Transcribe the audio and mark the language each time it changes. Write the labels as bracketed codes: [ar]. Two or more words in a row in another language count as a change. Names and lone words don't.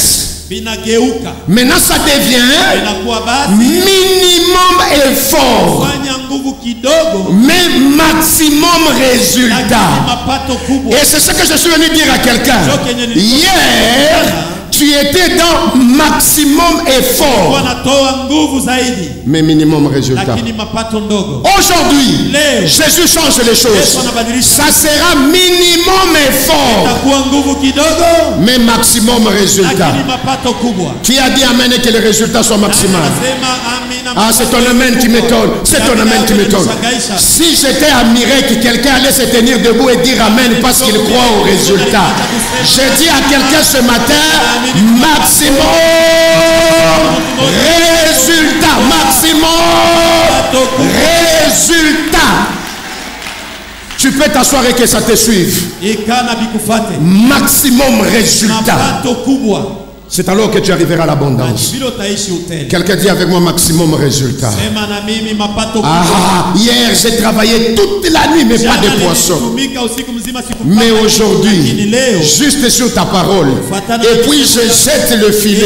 [fr] Maintenant ça devient minimum effort, mais maximum résultat. Et c'est ce que je suis venu dire à quelqu'un. Hier, tu étais dans maximum effort, [sw] wanatoa nguvu zaidi [fr] mais minimum résultat. [sw] lakini mapato ndogo. [fr] Aujourd'hui, [sw] Leo [fr] Jésus change les choses. [sw] Yesu anabadilisha. [fr] Ça sera minimum effort, [sw] Itakuwa nguvu kidogo [fr] mais maximum résultat. [sw] lakini mapato kubwa. [fr] Qui a dit amen et que le résultat soit maximal? [sw] Anasema amina. [fr] Ah, c'est ton amen qui m'étonne. C'est ton amen qui m'étonne. Si j'étais admiré que quelqu'un allait se tenir debout et dire amen parce qu'il croit au résultat, je dis à quelqu'un ce matin, maximum résultat, maximum résultat. Tu peux t'asseoir et que ça te suive. [sw] Ikana bikufate. [fr] Maximum résultat. [sw] Mapato kubwa. [fr] C'est alors que tu arriveras à l'abondance. Quelqu'un dit avec moi maximum résultat. Ah, hier j'ai travaillé toute la nuit mais pas de poisson. Mais aujourd'hui, juste sur ta parole, et puis je jette le filet.